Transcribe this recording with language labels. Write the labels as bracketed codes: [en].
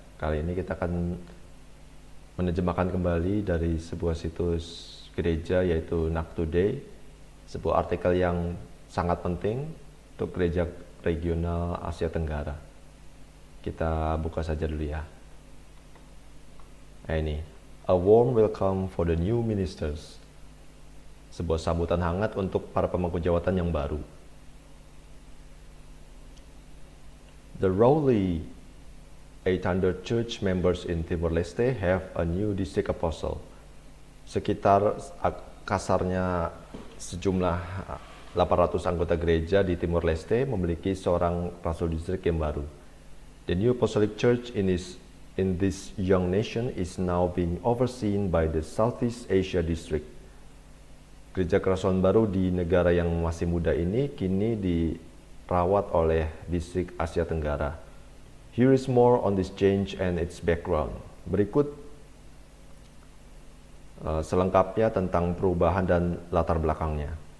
[id] Kali ini kita akan menerjemahkan kembali dari sebuah situs gereja yaitu Nak Today, sebuah artikel yang sangat penting untuk gereja regional Asia Tenggara. Kita buka saja dulu ya. [en] Ini, a warm welcome for the new ministers. [id] Sebuah sambutan hangat untuk para pemangku jabatan yang baru. [en] The roughly 800 church members in Timor-Leste have a new district apostle. [id] Sekitar kasarnya sejumlah 800 anggota gereja di Timor-Leste memiliki seorang rasul distrik yang baru. [en] The new apostolic church in this young nation is now being overseen by the Southeast Asia district. [id] Gereja kerasulan baru di negara yang masih muda ini kini dirawat oleh distrik Asia Tenggara. [en] Here is more on this change and its background. [id] Berikut selengkapnya tentang perubahan dan latar belakangnya.